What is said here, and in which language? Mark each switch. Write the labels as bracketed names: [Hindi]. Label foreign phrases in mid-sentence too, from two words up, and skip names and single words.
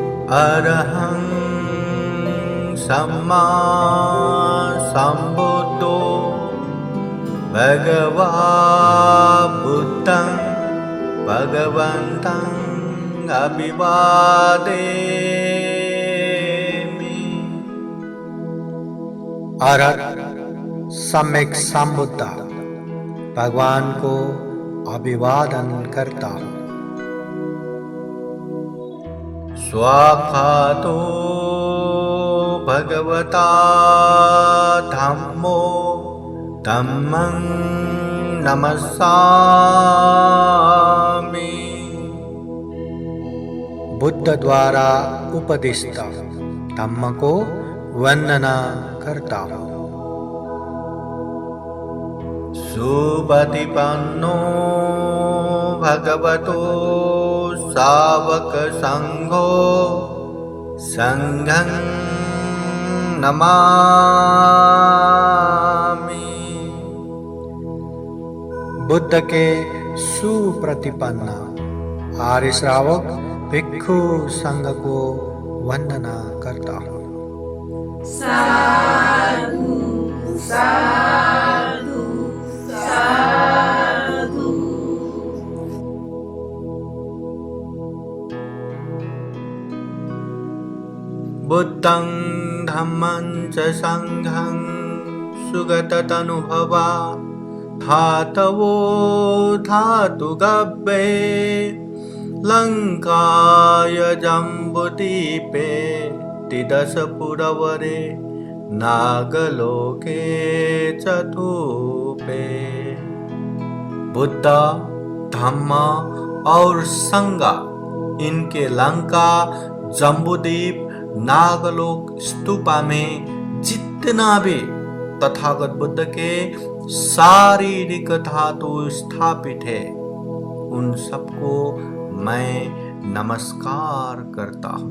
[Pali] अरहं सम्मा सम्बुद्धो भगवा बुद्धं भगवन्तं अभिवादेमि। [Hindi] अरहत सम्यक संबुद्ध भगवान को अभिवादन करता हूँ। [Pali] स्वाखातो भगवता धम्मो धम्मं नमस्सामि। [Hindi] बुद्ध द्वारा उपदिष्ट धम्म को वंदना करता हूँ। [Pali] सुपतिपन्नो भगवतो सावक संघो संघं नमामि। [Hindi] बुद्ध के सुप्रतिपन्न आर्य श्रावक भिक्षु संघ को वंदना करता हूँ। [Pali] साधु साधु साधु। बुद्धं धम्मं च संघं सुगततनुभवा धातवो धातुगव्ये लङ्काय जम्बुदीपे तिदशपुरवरे नागलोके चतुपे। [Hindi] बुद्ध धम्म और संग इनके लंका जम्बूद्वीप नागलोक स्तूपा में जितना भी तथागत बुद्ध के शारीरिक धातु स्थापित है उन सबको मैं नमस्कार करता हूँ।